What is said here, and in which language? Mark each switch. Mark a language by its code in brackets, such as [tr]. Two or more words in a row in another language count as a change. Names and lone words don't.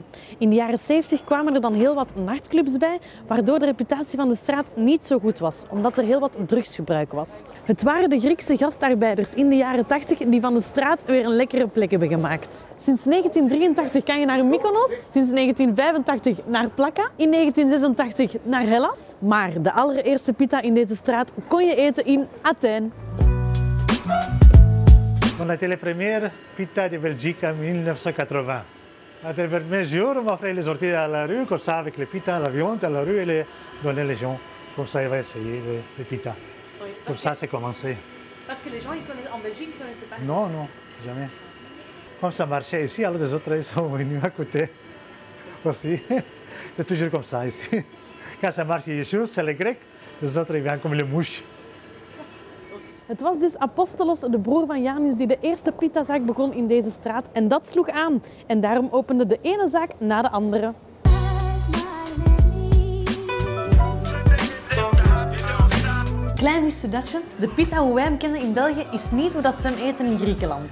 [nl] In de jaren 70 kwamen er dan heel wat nachtclubs bij, waardoor de reputatie van de straat niet zo goed was, omdat er heel wat drugsgebruik was. Het waren de Griekse gastarbeiders in de jaren 80 die van de straat weer een lekkere plek hebben gemaakt. Sinds 1983 kan je naar Mykonos, sinds 1985 naar Plaka, in 1986 naar Hellas. Maar de allereerste pita in deze straat kon je eten in Athènes. [fr] On a été les premières pitas de Belgique en 1980. À travers mes jours, on m'offrait les sorties à la rue, comme ça, avec les pitas, la viande à la rue et les donner les gens. Comme ça, ils vont essayer les pitas. Oui, comme ça, c'est commencé. Parce que les gens en Belgique ne connaissaient pas. Non, non, jamais. Comme ça marchait ici, alors les autres, ils sont venus à côté aussi. C'est toujours comme ça ici. Quand ça marche ici, c'est les Grecs, les autres, ils viennent comme les mouches. [nl] Het was dus Apostolos, de broer van Janus, die de eerste pitazaak begon in deze straat. En dat sloeg aan. En daarom opende de ene zaak na de andere. Klein wist datje, de pita hoe wij hem kennen in België is niet hoe dat ze hem eten in Griekenland.